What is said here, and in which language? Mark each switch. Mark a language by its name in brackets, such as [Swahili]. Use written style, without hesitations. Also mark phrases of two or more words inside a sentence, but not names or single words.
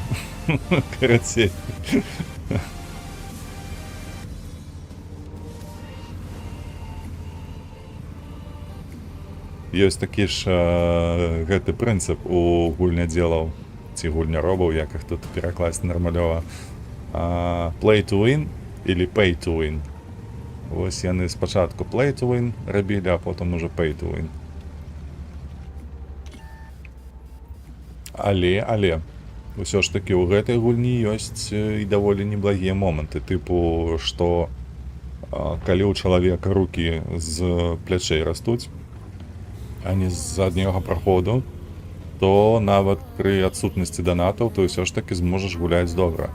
[Belarusian] Карацей. Ёсць такі ж гэты прынцып у гульнядзелаў ці гульняробаў, як іх тут перакласць нармалёва. [English] Play to win или pay to win. [Belarusian] Вось яны спачатку [English] play to win [Belarusian] рабілі, а потым уже [English] pay to win. [Belarusian] Але, ўсё ж такі ў гэтай гульні ёсць і даволі неблагія моманты, тыпу, што калі ў чалавека рукі з плячэй растуць, а не з задняга праходу, то нават пры адсутнасці данатаў ты ўсё ж такі зможаш гуляць добра.